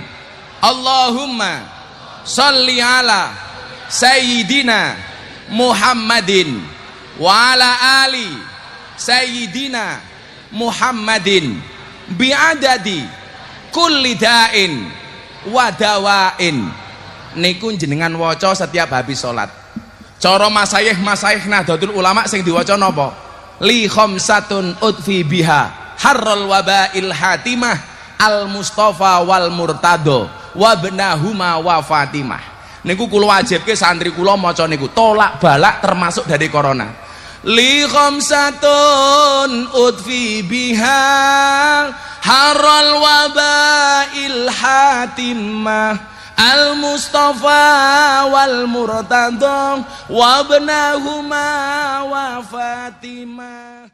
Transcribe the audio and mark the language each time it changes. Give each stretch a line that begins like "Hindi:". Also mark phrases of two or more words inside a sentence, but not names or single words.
Arabic: اللهم صل على سيدنا محمد وعلى آل سيدنا محمد بعدد كل داء ودواء.
Javanese: Niku jenengan waca setiap habis salat. Cara masayih Nahdlatul Ulama sing diwaca napa?
Arabic: لي خمسة أطفي بها حر الوباء الحاطمة المصطفى والمرتضى وابناهما وفاطمة.
Javanese: Niku kula wajibke santri kula maca niku tolak balak
Indonesian: termasuk dari
Javanese: corona.
Arabic: لي خمسة أطفي بها حر الوباء الحاطمة المصطفى والمرتضى وابناهما وفاطمة.